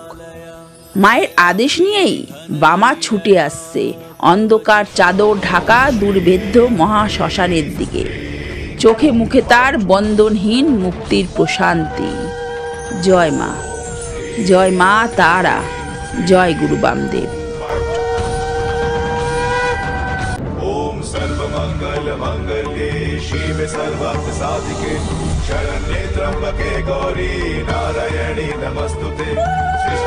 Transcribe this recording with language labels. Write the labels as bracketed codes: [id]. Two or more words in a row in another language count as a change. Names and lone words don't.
[bn] মায়ের আদেশ নিয়েই বামা ছুটে আসছে অন্ধকার চাদর ঢাকা দুর্ভেদ্য মহাশ্মশানের দিকে। চোখে মুখে তার বন্ধনহীন মুক্তির প্রশান্তি। জয় মা, জয় মা তারা, জয় গুরু বামদেব। [sa] ओम सर्वमंगल मंगल्ये शिवे सर्वार्थ साधिके शरण्ये त्र्यंबके गौरी नारायणी नमस्तुते।